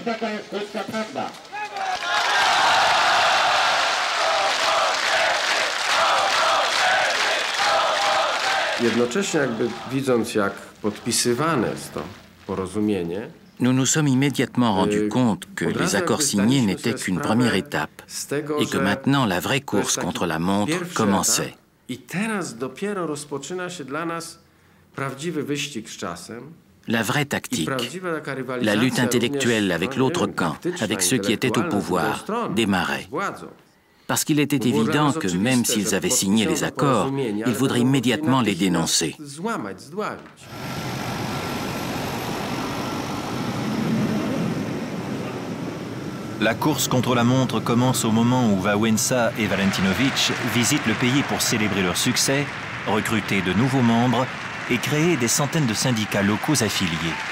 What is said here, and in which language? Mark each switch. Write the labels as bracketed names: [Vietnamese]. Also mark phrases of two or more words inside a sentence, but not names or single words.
[Polish] Taka jest krótka prawda. Jednocześnie jakby widząc, jak podpisywane jest to porozumienie, [French] nous nous sommes immédiatement rendus compte que les accords signés n'étaient qu'une première étape et que maintenant la vraie course contre la montre commençait. [Polish] I teraz dopiero rozpoczyna się dla nas prawdziwy wyścig z czasem. [French] La vraie tactique, la lutte intellectuelle avec l'autre camp, avec ceux qui étaient au pouvoir, démarrait. Parce qu'il était évident que même s'ils avaient signé les accords, ils voudraient immédiatement les dénoncer. La course contre la montre commence au moment où Wałęsa et Walentynowicz visitent le pays pour célébrer leur succès, recruter de nouveaux membres et créer des centaines de syndicats locaux affiliés.